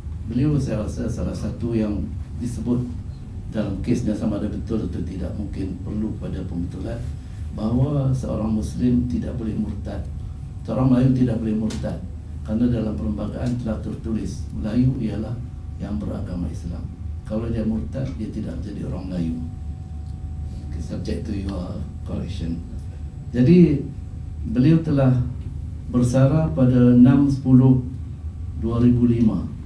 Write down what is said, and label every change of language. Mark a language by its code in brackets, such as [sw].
[ms] Beliau saya rasa salah satu yang disebut dalam kesnya, sama ada betul atau tidak, mungkin perlu pada pembetulan, bahawa seorang Muslim tidak boleh murtad, seorang Melayu tidak boleh murtad, kerana dalam perlembagaan telah tertulis Melayu ialah yang beragama Islam. Kalau dia murtad, dia tidak menjadi orang Melayu. [en] Okay, subject to your correction. [ms] Jadi beliau telah bersara pada 6/10/2005.